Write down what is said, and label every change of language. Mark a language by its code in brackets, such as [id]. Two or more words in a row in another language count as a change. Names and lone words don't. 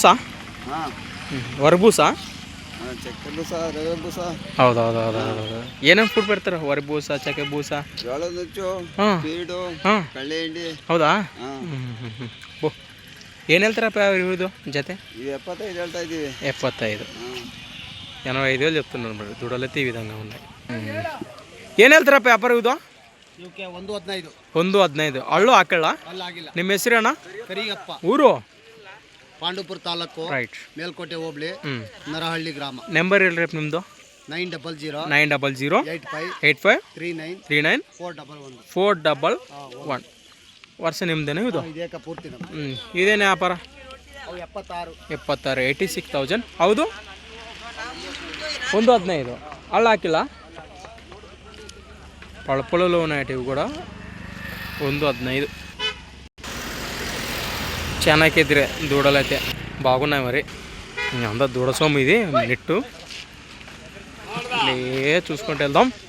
[kn] ಹೊರಬೂಸ? ಹೌದೌದು. ಏನೇನು ಫುಡ್ ಬರ್ತಾರೆ? ಹೊರಬೂಸ, ಚಕ್ಕೆ ಬೂಸ. ಹೌದಾ? ಏನು ಹೇಳ್ತಾರಪ್ಪ ಇವ್ರದ್ದು ಜೊತೆ? 75 ಹೇಳ್ತಾ ಇದ್ದೀವಿ. [te] 75, 85 చెప్తున్నారు. మరి దుడలైతే ఈ విధంగా ఉన్నాయి. [kn] ಏನು ಹೇಳ್ತಾರಪ್ಪ ವ್ಯಾಪಾರ ಇದು? 1,15. ಅಳ್ಳು ಹಾಕಲ್ಲ. ನಿಮ್ಮ ಹೆಸರೇನ? ಕರಿಯಪ್ಪ. ಊರು? ಪಾಂಡವಪುರ ತಾಲೂಕು, ರೈಟ್. ಮೇಲ್ಕೋಟೆ ಹೋಬಳಿ, ನರಹಳ್ಳಿ ಗ್ರಾಮ. ನಂಬರ್ ಹೇಳ್ರಿ ನಿಮ್ಮದು? 900 85 39 411. ವರ್ಷ ನಿಮ್ದೇನೆ ಇದು? ಪೂರ್ತಿ. ಇದೇನೇ ವ್ಯಾಪಾರ? 76, 86,000. ಹೌದು? 1,15. ಅಳ್ಳು ಹಾಕಿಲ್ಲ. [te] పళ్ళలో ఉన్నాయి ఇవి కూడా. 1,15. ಚೆನ್ನಾಗಿದ್ರೆ దూడలైతే బాగున్నాయి. మరి అంతా దూడ సొమ్ము ఇది. నెట్టు చూసుకుంటూ వెళ్దాం.